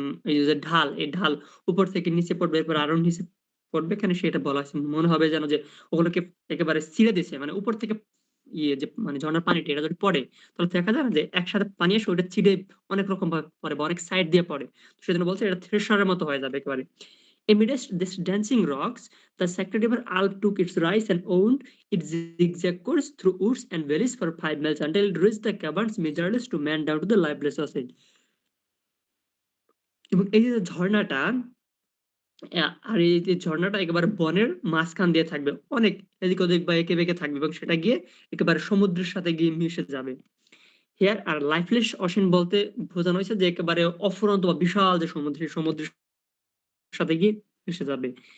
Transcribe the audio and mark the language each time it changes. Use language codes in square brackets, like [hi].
[bn] এই যে ঢাল, এই ঢাল উপর থেকে নিচে পড়বে, এরপর আরো নিচে পড়বে, এখানে সেটা বলা আছে মনে হবে যেন যে ওগুলোকে একেবারে ছিঁড়ে দিছে, মানে উপর থেকে ইয়ে যে মানে ঝর্ণার পানিটা এটা যদি পড়ে তাহলে দেখা যায় না যে একসাথে পানি এসে ওটা ছিঁড়ে অনেক রকম ভাবে পড়ে বা অনেক সাইড দিয়ে পড়ে, সেজন্য বলছে এটা থ্রেশারের মতো হয়ে যাবে একেবারে। [en] Amidst this dancing rocks, the sacred river Alp took its rise and wound its zigzag course through woods and valleys for 5 miles until it reached the caverns measureless to man down to the lifeless ocean. [bn] এবং এই যে ঝর্ণাটা আর এই যে ঝর্ণাটা একেবারে বনের মাঝখান দিয়ে থাকবে, অনেক এদিক ওদিক বা এঁকে বেঁকে থাকবে এবং সেটা গিয়ে একেবারে সমুদ্রের সাথে গিয়ে মিশে যাবে। [en] hair আর lifeless [bn] অসীম বলতে বোঝানো হয়েছে যে একেবারে অফুরন্ত বা বিশাল যে সমুদ্র, সেই সমুদ্রের সাথে গিয়ে মিশে যাবে।